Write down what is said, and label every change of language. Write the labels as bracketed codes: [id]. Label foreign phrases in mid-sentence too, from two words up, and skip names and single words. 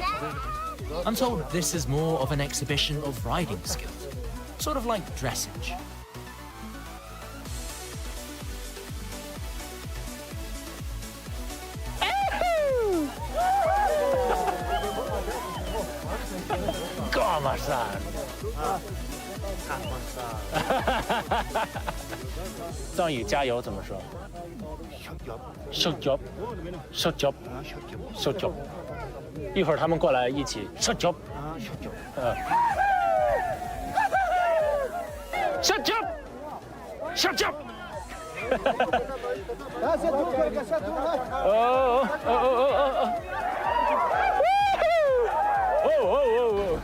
[en] I'm told this is more of an exhibition of riding skill, sort of like dressage. Go on, my son. [zh] 张宇加油怎么说 ？ [en] Shut up, shut up, shut up。 [zh] 一会儿他们过来一起 [en] shut up, shut up, shut up。 [zh] Oh.